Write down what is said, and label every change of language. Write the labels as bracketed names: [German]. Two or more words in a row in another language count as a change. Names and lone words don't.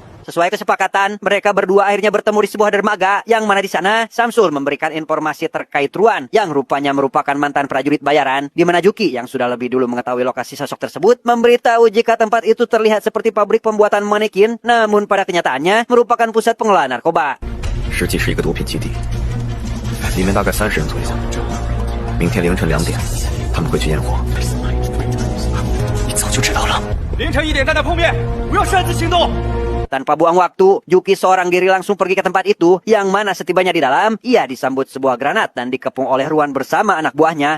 [Indonesian] Sesuai kesepakatan, mereka berdua akhirnya bertemu di sebuah dermaga yang mana di sana Samsul memberikan informasi terkait Ruan yang rupanya merupakan mantan prajurit bayaran, di mana Juki yang sudah lebih dulu mengetahui lokasi sosok tersebut memberitahu jika tempat itu terlihat seperti pabrik pembuatan manekin, namun pada kenyataannya merupakan pusat pengelolaan narkoba. [Chinese] 实际是一个毒品基地，里面大概30人左右。明天凌晨2点，他们会去验货。你早就知道了。凌晨1点在那碰面，不要擅自行动。 [Indonesian] Tanpa buang waktu, Juki seorang diri langsung pergi ke tempat itu, yang mana setibanya di dalam, ia disambut sebuah granat dan dikepung oleh Ruan bersama anak buahnya.